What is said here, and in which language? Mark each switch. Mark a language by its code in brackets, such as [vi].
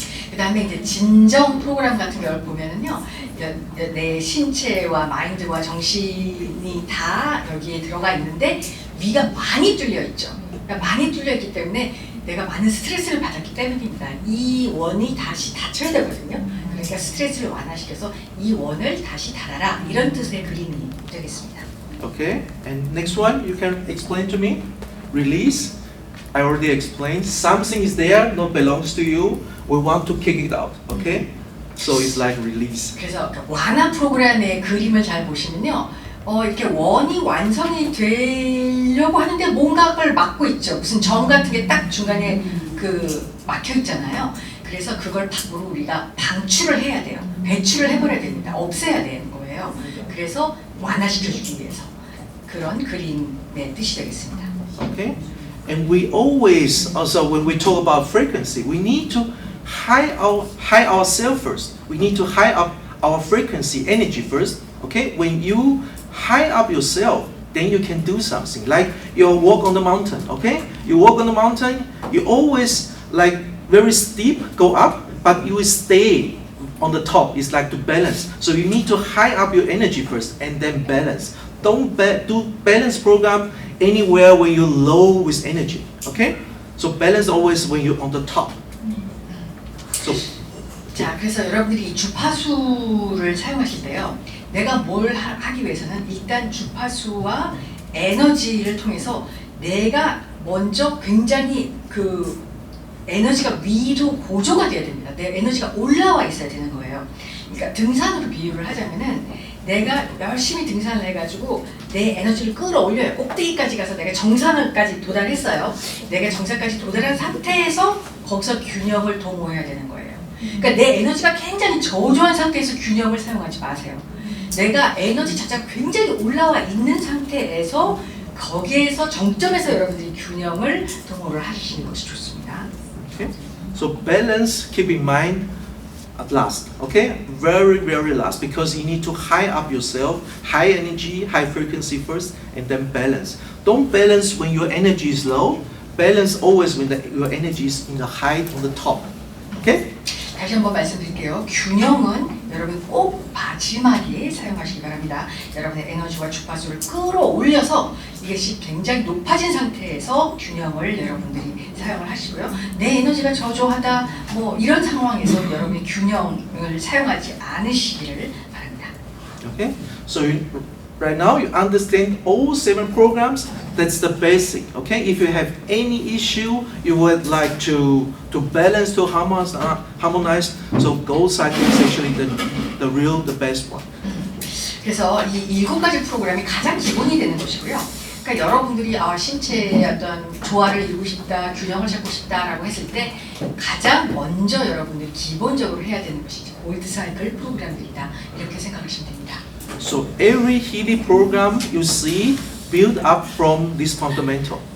[ko] 그다음에 이제 진정 프로그램 같은 경우를 보면은요, 내 신체와 마인드와 정신이 다 여기에 들어가 있는데 위가 많이 뚫려 있죠. 그러니까 많이 뚫려 있기 때문에 내가 많은 스트레스를 받았기 때문입니다. 이 원이 다시 닫혀야 되거든요. 그러니까 스트레스를 완화시켜서 이 원을 다시 닫아라 이런 뜻의 그림이 되겠습니다. [en] Okay, and next one you can explain to me. Release. I already explained. Something is there, not belongs to you. We want to kick it out. Okay, so it's like release. [ko] 그래서 완화 프로그램의 그림을 잘 보시면요, 이렇게 원이 완성이 되려고 하는데 뭔가를 막고 있죠. 무슨 점 같은 게 딱 중간에 막혀 있잖아요. 그래서 그걸 밖으로 우리가 방출을 해야 돼요. 배출을 해버려야 됩니다. 없애야 되는 거예요. 그래서 완화시켜주기 위해서 그런 그림의 뜻이 되겠습니다. [en] Okay, and we always also when we talk about frequency, we need to high ourselves first. We need to high up our frequency energy first. Okay, when you high up yourself, then you can do something. Like you walk on the mountain. Okay, you walk on the mountain. You always like very steep go up, but you will stay on the top is like to balance. So you need to high up your energy first and then balance. Don't do balance program anywhere when you're low with energy. Okay? So balance always when you're on the top. So [ko] 자, 그래서 여러분들이 이 주파수를 사용하실 때요. 내가 뭘 하기 위해서는 일단 주파수와 에너지를 통해서 내가 먼저 굉장히 그 에너지가 위로 고조가 돼야 됩니다. 내 에너지가 올라와 있어야 되는 거예요. 그러니까 등산으로 비유를 하자면은 내가 열심히 등산을 해가지고 내 에너지를 끌어올려요. 꼭대기까지 가서 내가 정상까지 도달했어요. 내가 정상까지 도달한 상태에서 거기서 균형을 도모해야 되는 거예요. 그러니까 내 에너지가 굉장히 저조한 상태에서 균형을 사용하지 마세요. 내가 에너지 자체가 굉장히 올라와 있는 상태에서 거기에서 정점에서 여러분들이 균형을 도모를 하시는 것이 좋습니다. [en] okay? So balance, keep in mind at last. Okay? Very, very last, because you need to high up yourself, high energy, high frequency first, and then balance. Don't balance when your energy is low. Balance always when your energy is in the high on the top. Okay? [ko] 다시 한번 말씀드릴게요. 균형은 여러분 꼭 마지막에 사용하시기 바랍니다. 여러분의 에너지와 주파수를 끌어올려서 이것이 굉장히 높아진 상태에서 균형을 여러분들이 사용을 하시고요. 내 에너지가 저조하다 뭐 이런 상황에서 여러분이 균형을 사용하지 않으시기를 바랍니다. [en] Okay? So right now you understand all 7 programs. That's the basic. Okay? If you have any issue you would like to balance, to harmonize, so Gold Cycle is actually the best one. [ko] 그래서 이 7가지 프로그램이 가장 기본이 되는 것이고요. 그러니까 여러분들이 신체의 어떤 조화를 이루고 싶다, 균형을 잡고 싶다라고 했을 때 가장 먼저 여러분들이 기본적으로 해야 되는 것이 골드 사이클 프로그램들이다. 이렇게 생각하시면 됩니다. [en] So every Healy program you see build up from this fundamental.